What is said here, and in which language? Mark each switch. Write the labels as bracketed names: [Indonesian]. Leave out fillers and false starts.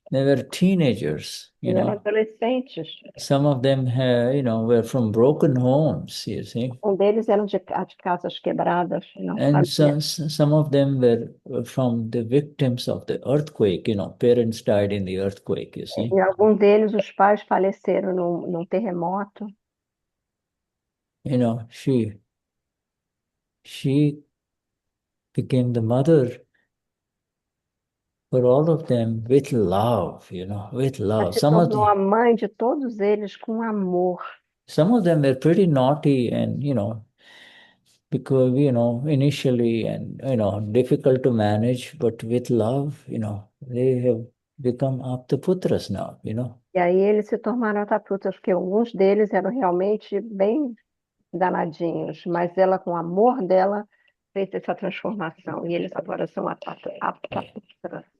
[English] they were teenagers, [Portuguese] Eram adolescentes. [English] Some of them, were from broken homes, you see. [Portuguese] Deles eram de casas quebradas. [English] And some of them were from the victims of the earthquake, parents died in the earthquake, you see. [Portuguese] E algum deles, os pais faleceram num terremoto. [English] She became the mother for all of them with love, with [Portuguese] Ela [English] love. [Portuguese] se tornou a mãe de todos eles com amor. [English] Some of them were pretty naughty and, because, initially and, difficult to manage, but with love, they have become aptaputras now, [Portuguese] E aí eles se tornaram aptaputas, porque alguns deles eram realmente bem danadinhos, mas ela, com o amor dela, fez essa transformação. E eles agora são aptaputras.